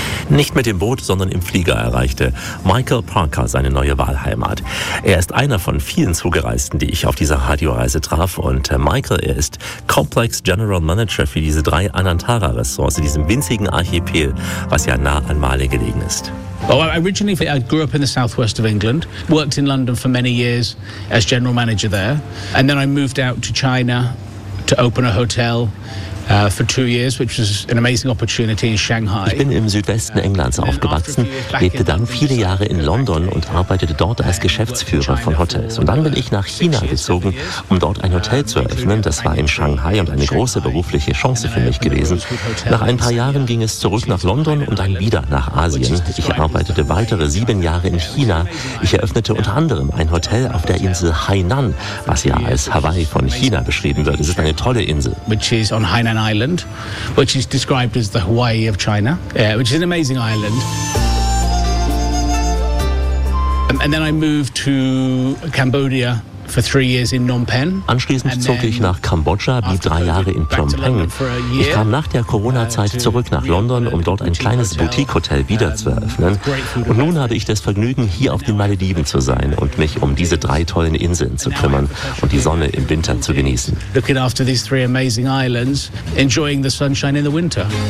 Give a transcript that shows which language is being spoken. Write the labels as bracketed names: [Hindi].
[German] Nicht mit dem Boot, sondern im Flieger erreichte Michael Parker seine neue Wahlheimat. Er ist einer von vielen Zugereisten, die ich auf dieser Radioreise traf und Michael, er ist Complex General Manager für diese drei Anantara-Ressorts, diesem winzigen Archipel, was ja nah an Male gelegen ist. [English] Well, originally I grew up in the southwest of England, worked in London for many years as General Manager there, and then I moved out to China to open a hotel. [German] Ich bin im Südwesten Englands aufgewachsen, lebte dann viele Jahre in London und arbeitete dort als Geschäftsführer von Hotels. Und dann bin ich nach China gezogen, um dort ein Hotel zu eröffnen. Das war in Shanghai und eine große berufliche Chance für mich gewesen. Nach ein paar Jahren ging es zurück nach London und dann wieder nach Asien. Ich arbeitete weitere 7 Jahre in China. Ich eröffnete unter anderem ein Hotel auf der Insel Hainan, was ja als Hawaii von China beschrieben wird. Es ist eine tolle Insel. [English] An island, which is described as the Hawaii of China, which is an amazing island. And then I moved to Cambodia. [German] Anschließend zog ich nach Kambodscha, blieb 3 Jahre in Phnom Penh. Ich kam nach der Corona-Zeit zurück nach London, um dort ein kleines Boutique-Hotel wieder zu eröffnen. Und nun habe ich das Vergnügen, hier auf den Malediven zu sein und mich um diese 3 tollen Inseln zu kümmern und die Sonne im Winter zu genießen. [English] Looking after these 3 amazing islands, enjoying the sunshine in the winter.